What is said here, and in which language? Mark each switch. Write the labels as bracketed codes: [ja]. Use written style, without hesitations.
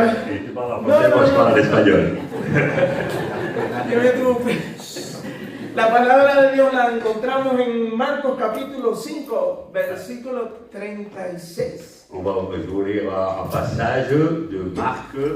[fr] Et tu parles en français, moi je parle en espagnol. [es] Yo [fr] me trompé. [es] La palabra de Dios la encontramos en Marcos capítulo 5, versículo 36. [fr] Je vais lire un passage de Marc,